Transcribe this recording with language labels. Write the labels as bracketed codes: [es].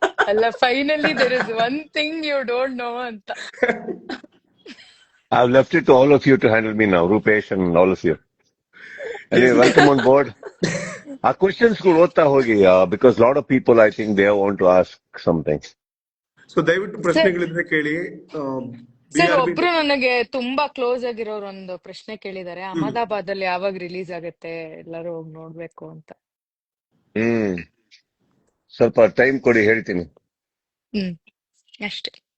[en] ಅಲ್ಲ, finally there is one thing you don't know ಅಂತ. I've left it to all of you to handle me now, Rupesh and all of you. Anyway, welcome on board. Our questions could [kn] ಓದ್ತಾ ಹೋಗಿ [en] because lot of people I think they want to ask something. [kn] So ದಯವಿಟ್ಟು ಪ್ರಶ್ನೆಗಳಿದ್ರೆ ಕೇಳಿ. Sir, ಒಬ್ರು ನನಗೆ ತುಂಬಾ close ಆಗಿರೋರು ಒಂದು ಪ್ರಶ್ನೆ ಕೇಳಿದ್ದಾರೆ. ಅಹಮದಾಬಾದ್ ಅಲ್ಲಿ ಯಾವಾಗ ರಿಲೀಸ್ ಆಗುತ್ತೆ, ಎಲ್ಲರೂ ಹೋಗಿ ನೋಡ್ಬೇಕು ಅಂತ. ಸ್ವಲ್ಪ ಟೈಮ್ ಕೊಡಿ, ಹೇಳ್ತೀನಿ. ಅಷ್ಟೇ.